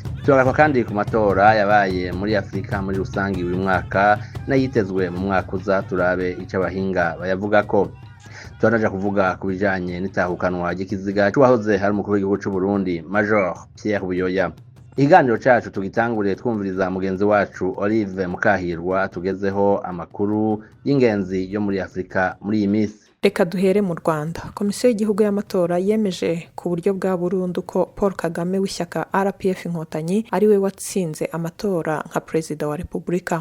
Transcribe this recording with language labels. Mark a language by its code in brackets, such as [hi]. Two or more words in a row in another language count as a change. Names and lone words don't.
[rn] Tugaruka kandi ku matora yabaye muri Afrika muri rusangi uyu mwaka nayitezwe mu mwaka uza, turabe ico abahinga bayavuga ko. Tunaja kuvuga ku bijanye n'itahukanwa ry'ikiziga cy'uwahoze hari umukuru w'igihugu cy'u Burundi Major Pierre Buyoya. Ikiganiro cacu tugitanguriye twumviriza mugenzi wacu Olive Mukahirwa tugezeho amakuru y'ingenzi yo muri Afrika muri iyi minsi. [rw] Reka duhere mu Rwanda. Komisiyo y'igihugu y'amatora yemeje ku buryo bwa burundu ko Paul Kagame w'ishyaka RPF Inkotanyi ari we watsinze amatora nka Perezida wa Repubulika.